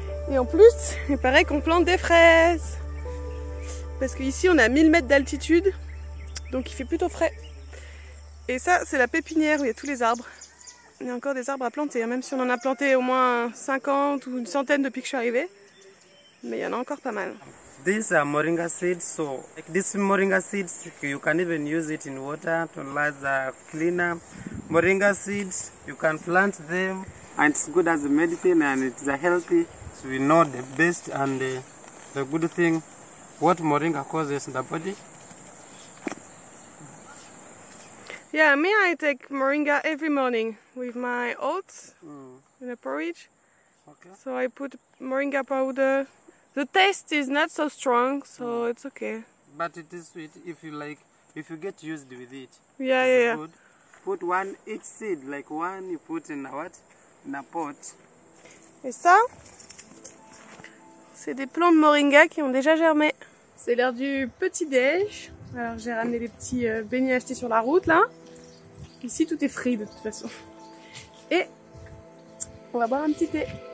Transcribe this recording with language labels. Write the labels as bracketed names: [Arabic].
[French] Et en plus il paraît qu'on plante des fraises. Parce qu'ici on a 1000 mètres d'altitude, donc il fait plutôt frais. Et ça c'est la pépinière où il y a tous les arbres. Il y a encore des arbres à planter, même si on en a planté au moins 50 ou une centaine depuis que je suis arrivée. Mais il y en a encore pas mal. [English] These are moringa seeds, so like these moringa seeds, you can even use it in water to as a cleaner. Moringa seeds, you can plant them, and it's good as a medicine, and it's a healthy. So we know the best and the good thing, what moringa causes in the body. Yeah, me I take moringa every morning with my oats in a porridge. Okay. So I put moringa powder. The taste is not so strong, so it's okay. But it is sweet if you like, if you get used with it. Yeah, it's yeah, good. Put one each seed, like one you put in a what? In a pot. [French] Et ça, c'est des plants de moringa qui ont déjà germé. C'est l'heure du petit-déj. Alors j'ai ramené les petits beignets achetés sur la route là. Ici tout est frit de toute façon. Et on va boire un petit thé.